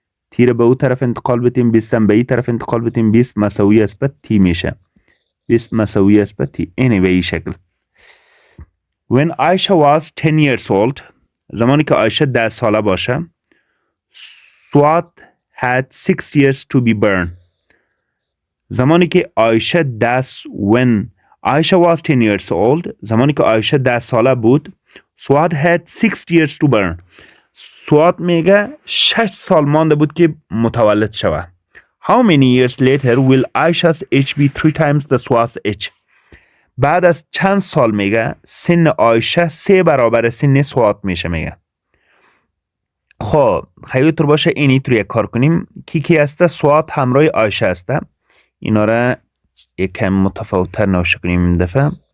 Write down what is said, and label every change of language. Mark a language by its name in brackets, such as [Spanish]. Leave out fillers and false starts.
[Persian] تی رو به اون طرف انتقال بدیم 20 هم به این طرف انتقال بدیم 20 مساوی است به تی میشه. 20 مساوی است به تی. اینه به این شکل. [English] When Aisha was 10 years old [Persian] زمانی که عایشه 10 ساله باشه [English] Swat had 6 years to be burned. [Persian] زمانی که عایشه [English] when Aisha was 10 years old [Persian] زمانی که عایشه 10 ساله بود [English] Swat had 6 years to burn. [Persian] سوات میگه 6 سال مانده بود که متولد شود. [English] How many years later will Aisha's age be 3 times the Swat's age? [Persian] بعد از چند سال میگه سن عایشه 3 برابر سن سوات میشه میگه. خب خیلی طور باشه اینی طور یک کار کنیم. کی هسته؟ سوات همراه عایشه هسته. اینا را یکم متفاوت‌تر نوشته کنیم این دفعه.